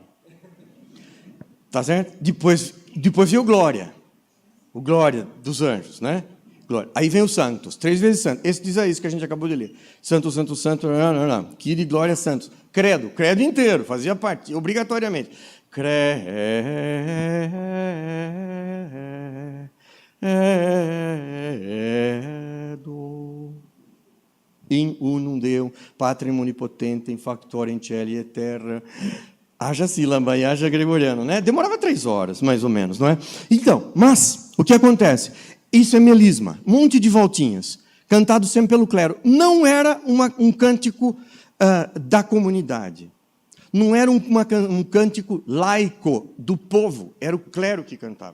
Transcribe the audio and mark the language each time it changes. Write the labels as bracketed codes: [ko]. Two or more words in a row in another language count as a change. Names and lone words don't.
[pt] Se prepare. Tá certo? Depois veio o Glória. O Glória dos anjos, né? Glória. Aí vem o Santos, 3 vezes Santos. Esse diz isso que a gente acabou de ler. Santo, Santo, Santo, não. Kyrie, Glória, Santos. Credo inteiro, fazia parte, obrigatoriamente. [la] Credo in unum Deum, Patrem Onipotentem, Factorem Caeli et Terra. [pt] Haja sílaba e haja gregoriano, né? Demorava 3 horas, mais ou menos, não é? Então, mas, o que acontece? Isso é melisma, um monte de voltinhas, cantado sempre pelo clero. Não era um cântico da comunidade. Não era um cântico laico do povo, era o clero que cantava.